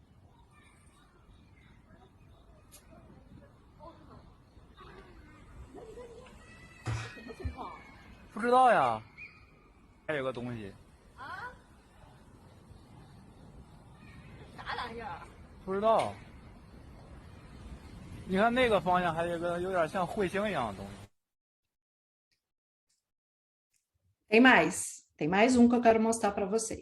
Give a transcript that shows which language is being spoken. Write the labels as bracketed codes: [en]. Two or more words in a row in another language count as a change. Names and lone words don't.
[zh] 不知道呀，还有个东西。啊？啥玩意儿？不知道。你看那个方向还有个有点像彗星一样的东西。 [pt] Tem mais um que eu quero mostrar para vocês.